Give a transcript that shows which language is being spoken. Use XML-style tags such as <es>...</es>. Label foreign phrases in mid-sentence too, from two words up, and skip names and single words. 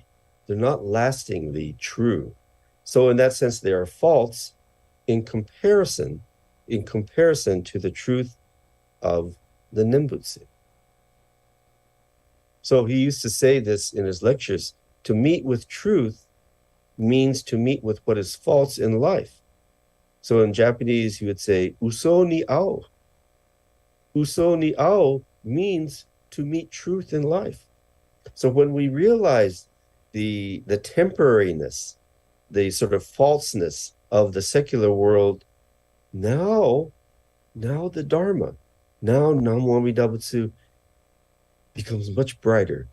<en>They're not lastingly true. So in that sense, they are false in comparison to the truth of the Nembutsu. So he used to say this in his lectures: to meet with truth means to meet with what is false in life. So in Japanese, he would say,</en> <ja>uso ni ao. Uso ni ao</ja> <en>means to meet truth in life. So when we realize the temporariness, the sort of falseness of the secular world, now the Dharma, now</en> <ja>Namu Amida Butsu</ja> <en>becomes much brighter.</en>